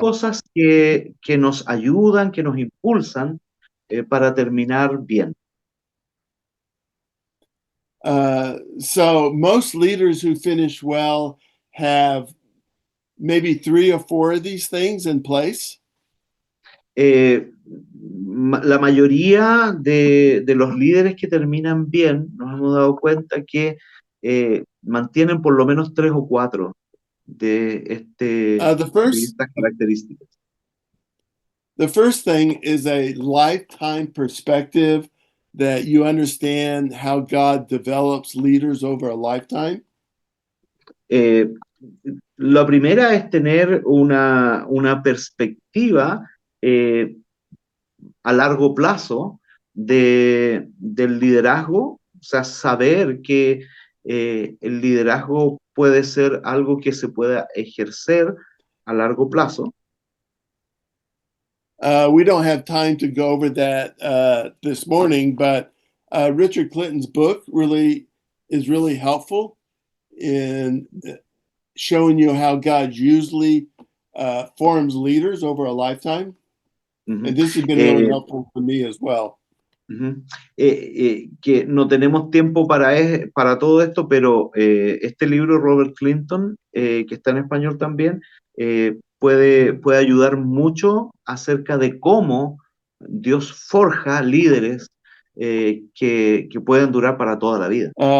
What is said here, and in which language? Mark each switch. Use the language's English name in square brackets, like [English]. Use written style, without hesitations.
[Spanish] cosas que nos ayudan, que nos impulsan para terminar bien. [English] So most leaders who finish well have maybe 3 or 4 of these things in place. [Spanish] La mayoría de los líderes que terminan bien, nos hemos dado cuenta que mantienen por lo menos 3 o 4 de estas características. [English] The first thing is a lifetime perspective that you understand how God develops leaders over a lifetime. [Spanish] La primera es tener una perspectiva a largo plazo del liderazgo, o sea, saber que el liderazgo puede ser algo que se pueda ejercer a largo plazo. [English] We don't have time to go over that this morning, but Richard Clinton's book is really helpful in showing you how God usually forms leaders over a lifetime. And this has been really helpful for me as well. [Spanish] Que no tenemos tiempo para todo esto, pero este libro, Robert Clinton, que está en español también, puede ayudar mucho acerca de cómo Dios forja líderes que pueden durar para toda la vida.